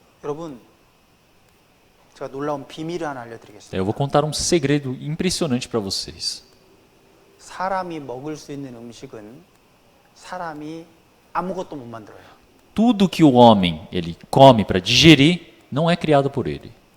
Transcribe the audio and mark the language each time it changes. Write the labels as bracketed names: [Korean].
[Korean] 여러분, 제가 놀라운 비밀을 하나 알려드리겠습니다. [Portuguese] Eu vou contar um segredo impressionante para vocês. [Korean] 사람이 먹을 수 있는 음식은 사람이 아무것도 못 만들어요. [Portuguese] Tudo que o homem ele come para digerir não é criado por ele.